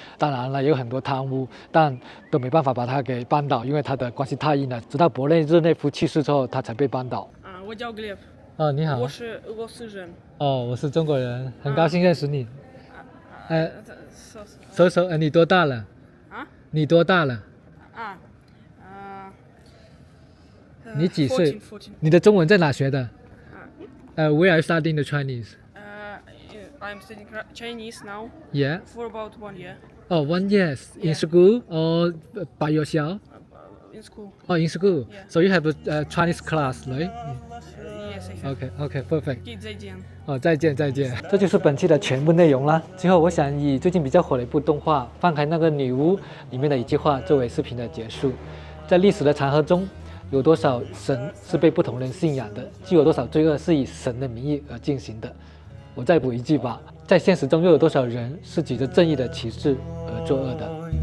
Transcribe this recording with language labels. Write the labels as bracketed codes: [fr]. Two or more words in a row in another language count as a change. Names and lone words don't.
[zh] 當然了，也有很多貪污，但都沒辦法把他給扳倒，因為他的關係太硬了。直到勃列日內夫去世之後，他才被扳倒。我叫 Gleb。哦，你好。我是俄羅斯人。哦，我是中國人，很高興認識你。So，你多大了？啊？你多大了？你幾歲？你的中文在哪學的 ？ [en] Where are you studying the Chinese? I'm studying Chinese now. Yeah. For about 1 year. Oh, 1 year in school or by yourself? In school. Oh, in school. Yeah. So you have a Chinese class, right? Yes, I have. Okay, perfect. [zh] 再見。哦，再見。這就是本期的全部內容啦。最後，我想以最近比較火的一部動畫《放開那個女巫》裡面的一句話作為視頻的結束。在歷史的長河中，有多少神是被不同人信仰的？就有多少罪惡是以神的名義而進行的？我再補一句吧，在現實中又有多少人是舉着正義的旗幟而作惡的？